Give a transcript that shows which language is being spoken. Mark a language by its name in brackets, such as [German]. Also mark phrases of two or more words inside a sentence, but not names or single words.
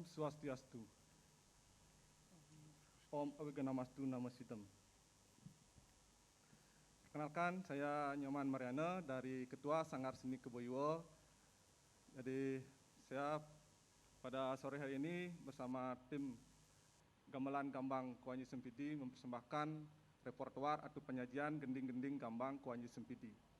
[Sanskrit] Swastiastu. Om Awiganamastu Namasidam. [Indonesian] Perkenalkan, saya Nyoman Mariana dari Ketua Sanggar Seni Keboiwo. Jadi saya pada sore hari ini bersama tim Gamelan Gambang Kuanyi Sempidi mempersembahkan repertoar atau penyajian gending-gending Gambang Kuanyi Sempidi.